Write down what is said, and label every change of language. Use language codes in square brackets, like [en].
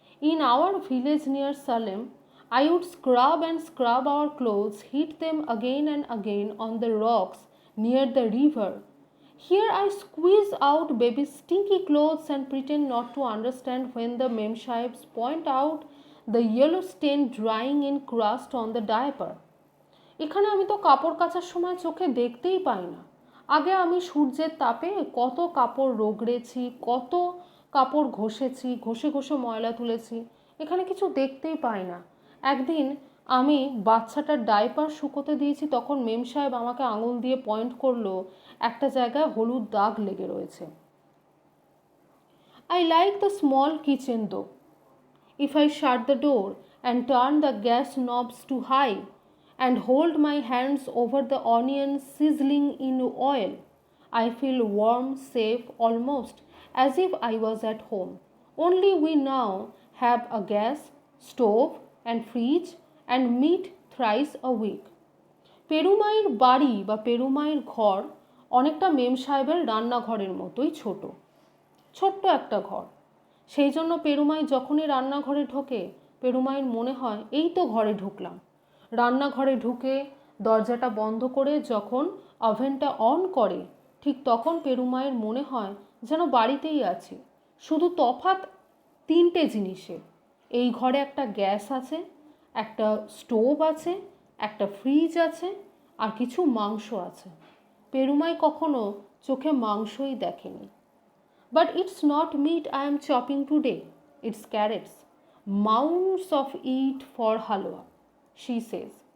[en] In our village near Salem I would scrub and scrub our clothes, heat them again and again on the rocks near the river. Here I squeeze out baby's stinky clothes and pretend not to understand when the memsahibs point out the yellow stain drying in crust on the diaper. [bn] এখানে আমি তো কাপড় কাচার সময় চোখে দেখতেই পাই না। আগে আমি সূর্যের তাপে কত কাপড় রগড়েছি, কত কাপড় ঘষেছি, ঘষে ঘষে ময়লা তুলেছি, এখানে কিছু দেখতেই পাই না। একদিন আমি বাচ্চাটার ডাইপার শুকোতে দিয়েছি, তখন মেম সাহেব আমাকে আঙুল দিয়ে পয়েন্ট করলো একটা জায়গায় হলুদ দাগ লেগে রয়েছে। [en] I like the small kitchen though. If I shut the door and turn the gas knobs to high and hold my hands over the onions sizzling in oil, I feel warm, safe, almost as if I was at home. Only we now have a gas stove and fridge and meat thrice a week. [bn] পেরুমাইয়ের বাড়ি বা পেরুমাইয়ের ঘর অনেকটা মেম সাহেবের রান্নাঘরের মতোই ছোট্ট একটা ঘর। সেই জন্য পেরুমাই যখনই রান্নাঘরে ঢোকে পেরুমাইয়ের মনে হয় এই তো ঘরে ঢুকলাম। রান্নাঘরে ঢুকে দরজাটা বন্ধ করে যখন ওভেনটা অন করে ঠিক তখন পেরুমাইয়ের মনে হয় যেন বাড়িতেই আছে। শুধু তফাৎ তিনটে জিনিসে, এই ঘরে একটা গ্যাস আছে, একটা স্টোভ আছে, একটা ফ্রিজ আছে, আর কিছু মাংস আছে। পেরুমাই কখনো চোখে মাংসই দেখেনি। [en] But it's not meat I am chopping today, it's carrots, mounds of it for halwa, she says.